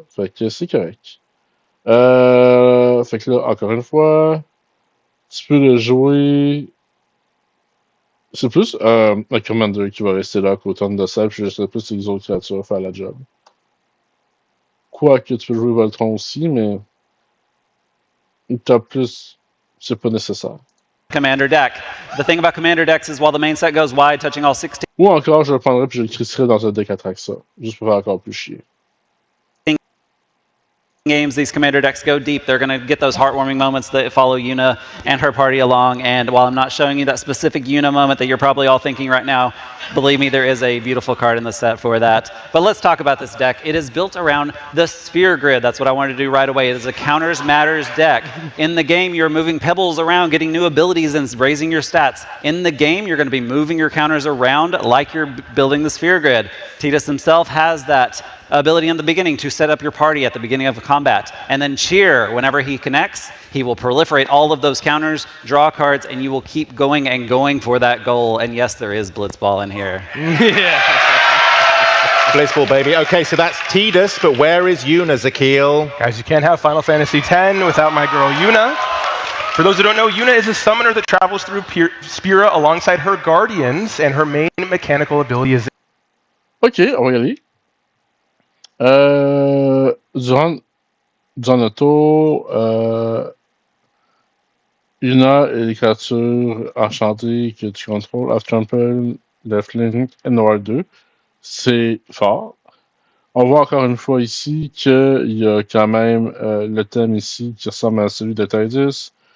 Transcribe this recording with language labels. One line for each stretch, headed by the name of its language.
French: Fait que c'est correct. Fait que là, encore une fois, tu peux le jouer C'est plus un commander qui va rester là qu'au turn de sel, puis je sais plus si les autres créatures vont faire la job. Quoique tu peux jouer Voltron aussi, mais t'as plus. C'est pas nécessaire.
English: Commander deck. The thing about commander decks is while the main set goes wide, touching all 16
French: Ou encore, je le prendrais puis je le crisserais dans un deck à track ça. Juste pour faire encore plus chier.
English: games, these commander decks go deep. They're going to get those heartwarming moments that follow Yuna and her party along. And while I'm not showing you that specific Yuna moment that you're probably all thinking right now, believe me, there is a beautiful card in the set for that. But let's talk about this deck. It is built around the sphere grid. That's what I wanted to do right away. It is a counters matters deck. In the game, you're moving pebbles around, getting new abilities and raising your stats. In the game, you're going to be moving your counters around like you're building the sphere grid. Tidus himself has that ability in the beginning to set up your party at the beginning of a combat, and then cheer whenever he connects. He will proliferate all of those counters, draw cards, and you will keep going and going for that goal. And yes, there is Blitzball in here. Yeah. Blitzball, baby. Okay, so that's Tidus, but where is Yuna, Zakil? Guys, you can't have Final Fantasy X without my girl Yuna. For those who don't know, Yuna is a summoner that travels through Spira alongside her guardians, and her main mechanical ability is...
French: Ok, on va y aller. Durant le tour, Yuna et les créatures enchantées que tu contrôles, Half-Trample, Left Link et Noir 2. C'est fort. On voit encore une fois ici qu'il y a quand même le thème ici qui ressemble à celui de Tidus.